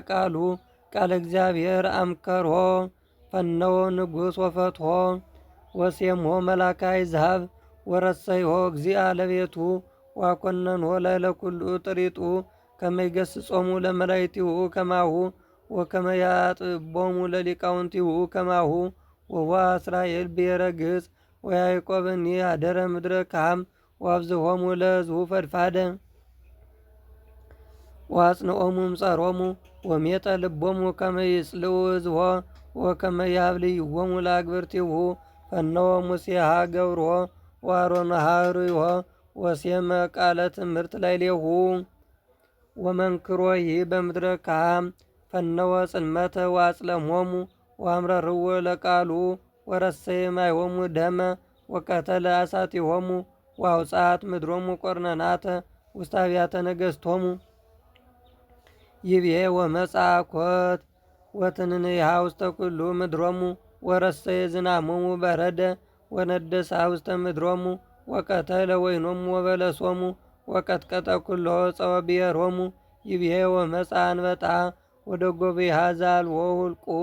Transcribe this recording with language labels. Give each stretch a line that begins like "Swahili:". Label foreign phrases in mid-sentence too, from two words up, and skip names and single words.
Geez: ቃሉ ቃለ እግዚአብሔር አምከሮ ፈነወ ንጉሥ ወፈትሖ ወሴምሖ መላከ አሕዛብ ወረሰይሖ እግዚአ ለቤቱ ወአኰነንሖ ላዕለ ኩሉ ጥሪጡ ከመ ይገሥጾሙ ለመላእክቲሁ ከማሁ ወከመ ያጥቦሙ ለሊቃውንቲሁ ከማሁ ወዋ እስራኤል ብሔረ ግጽ ወያዕቆብኒ አደረ ምድረ ካም ወአብዝሆሙ ለሕዝቡ ፈድፋደ ወአጽንዖሙ እምጸሮሙ ወሜጠ ልቦሙ ከመ ይጽልኡ ሕዝቦ ወከመ ያብልይዎሙ ለአግብርቲሁ ፈነወ ሙሴሃ ገብሮ ወአሮንሃ ርእዮ ወሴመ ቃለ ትምህርት ላዕሌሁ ወመንክሮሂ በምድረ ካም ፈነወ ጽልመተ ወአጽለሞሙ ወአምረርዎ ለቃሉ ወረሰየ ማይሆሙ ደመ ወቀተለ አሳቲሆሙ ወአውፅአት ምድሮሙ ቆርነናተ ውስተ አብያተ ነገሥቶሙ ይብዬ ወመጽአ ኮት ወትንንሃ ውስተ ኩሉ ምድሮሙ ወረሰየ ዝናሞሙ በረደ ወነደሳ ውስተ ምድሮሙ ወቀተለ ወይኖሙ ወበለሶሙ ወቀጥቀጠ ኩሎ ጸወ ብሔሮሙ ይብዬ ወመጽአ አንበጣ ወደ ጎብሃ ዘአልቦ ውልቁ